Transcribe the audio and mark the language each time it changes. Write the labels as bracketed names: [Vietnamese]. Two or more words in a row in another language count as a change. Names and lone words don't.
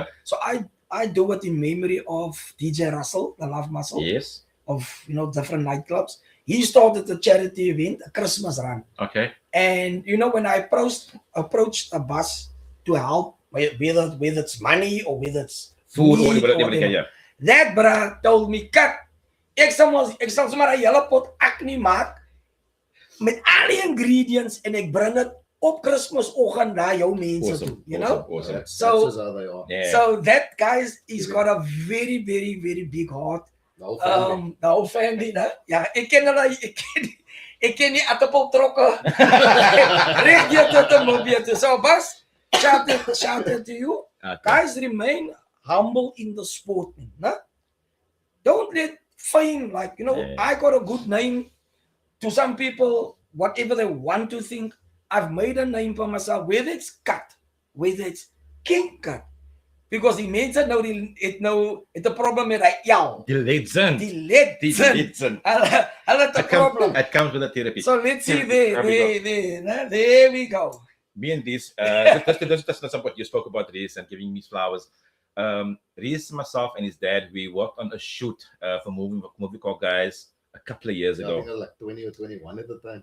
[English] So I do it in memory of DJ Russell, the Love Muscle, Yes. of different nightclubs. He started the charity event, a Christmas run. Okay. And when I approached a bus to help, whether it's money or whether it's Food or meat whatever. Yeah. that bra told me, [Afrikaans] "Kat, ek sal sommer 'n hele pot acne maak met al die ingredients en ek bring dit op Kersfeesoggend na jou mense toe, [English] Awesome. That's So- just how they are. Yeah. So that guys, he's got a very, very, very big heart. The whole family. The whole family, [Afrikaans] né? Ja, ek ken die aardappel trokke. Reg hier tot die mobiel. [English] So Bas, shout out to you. Okay. Guys, remain humble in the sport, né? Don't let fame, Yeah. I got a good name. To some people, whatever they want to think, I've made a name for myself, whether it's cut, whether it's king cut. [Afrikaans] Because die mense nou het 'n probleem met hy jou. [English] The legend. [Afrikaans] Die legend. Hulle het 'n problem. [English] It comes with the therapy. So let's see There we there we go. Me and this, that's what you spoke about, Reese, and giving me flowers. Reese, myself, and his dad, we worked on a shoot for movie called Guys a couple of years I ago. think I was like 20 or 21 at the time.